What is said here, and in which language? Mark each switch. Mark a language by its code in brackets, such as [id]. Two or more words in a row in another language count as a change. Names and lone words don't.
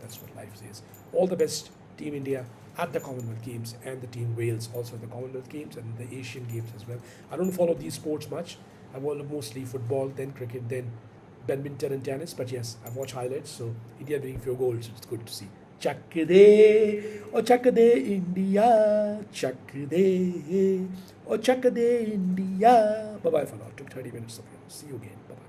[en] That's what life says. All the best, Team India at the Commonwealth Games and the Team Wales also at the Commonwealth Games and the Asian Games as well. I don't follow these sports much. I follow mostly football, then cricket, then badminton and tennis. But yes, I watch highlights. So India winning few goals. It's good to see. [hi] चक दे, ओ चक दे इंडिया, चक दे, ओ चक दे इंडिया. [en] Bye bye for now. Took 30 minutes of you. See you again.